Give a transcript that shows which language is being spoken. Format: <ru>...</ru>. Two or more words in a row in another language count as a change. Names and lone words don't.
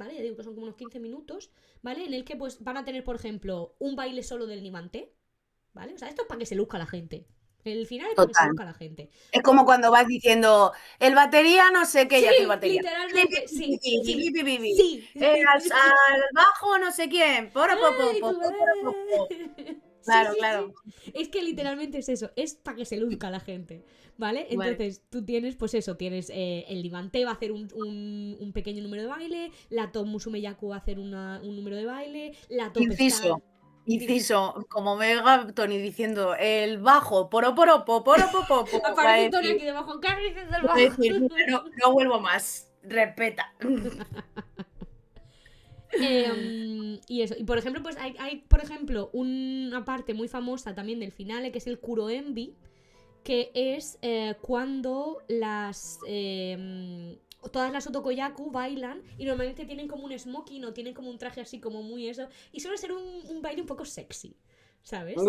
<es>Ya digo que son como unos 15 minutos, ¿vale? En el que pues van a tener, por ejemplo, un baile solo del Nimanté, ¿vale? O sea, esto es para que se luzca la gente. El final es para que se Total. luzca la gente. Es como cuando vas diciendo, el batería no sé qué, Sí, y hace el batería. literalmente, sí. Al bajo no sé quién. Poro, po, Ay, po, tú, po, poro, po, po. Sí, Claro, sí, claro. sí. Es que literalmente es eso, es para que se luzca la gente, ¿vale? Vale. Entonces tú tienes, pues eso, tienes el Limante va a hacer un pequeño número de baile, la Top Musume Yaku va a hacer un número de baile, la Top Star... Inciso, como Tony diciendo, el bajo, poro, poro, po, poro, po, po, po, va a Aparece Tony decir, aquí debajo, ¿qué dices del va a bajo? decir, "Mira, no vuelvo más, respeta". Y eso, y por ejemplo, pues hay por ejemplo, una parte muy famosa también del finale, que es el Kuroenbi, que es cuando todas las Otokoyaku bailan y normalmente tienen como un smoking o tienen como un traje así como muy eso, y suele ser un baile un poco sexy, ¿sabes?</es>